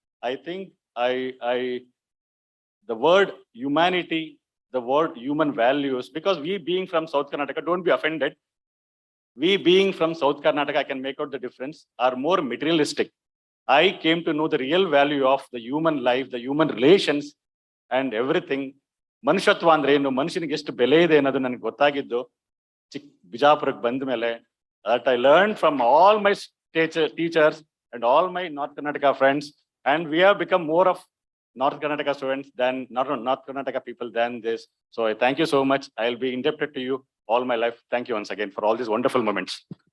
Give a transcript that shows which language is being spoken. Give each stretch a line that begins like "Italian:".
English: I think the word humanity, the word human values, because we being from South Karnataka, don't be offended. We being from South Karnataka, I can make out the difference, are more materialistic. I came to know the real value of the human life, the human relations and everything.
Kannada: ಮನುಷ್ಯತ್ವ ಅಂದ್ರೆ ಏನು, ಮನುಷ್ಯನಿಗೆ ಎಷ್ಟು ಬೆಲೆ ಇದೆ ಅನ್ನೋದು ನನಗೆ ಗೊತ್ತಾಗಿದ್ದು ಬಿಜಾಪುರಕ್ಕೆ ಬಂದ ಮೇಲೆ.
English: That I learned from all my teachers and all my North Karnataka friends, and we have become more of North Karnataka students than North Karnataka people than this. So I thank you so much. I'll be indebted to you all my life. Thank you once again for all these wonderful moments.